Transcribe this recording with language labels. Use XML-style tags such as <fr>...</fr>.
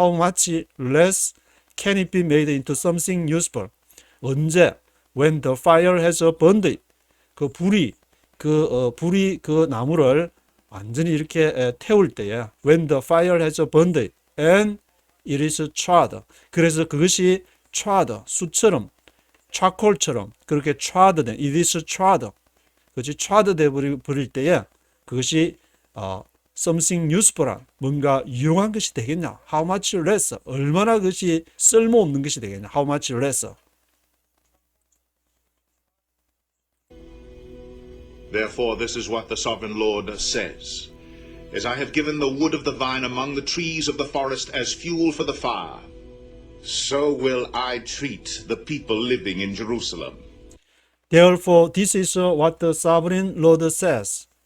<en>how much less can it be made into something useful?</en> <ko>언제?</ko> <en>when the fire has burned 그 불이 그 나무를 완전히 이렇게 태울 때에 when the fire has burned and it is charred</en> <ko>그래서 그것이 charred 숯처럼 차콜처럼 그렇게 charred 된 it is charred 그것이 charred 돼 버릴 때에 그것이 something useful한 뭔가 유용한 것이 되겠냐</ko> <en>how much less</en> <ko>얼마나 그것이 쓸모없는 것이 되겠냐 how much less</ko> <en>Therefore, this is what the sovereign Lord says. As I have given the wood of the vine among the trees of the forest as fuel for the fire, so will I treat the people living in Jerusalem. Therefore, this is what the sovereign Lord says.</en>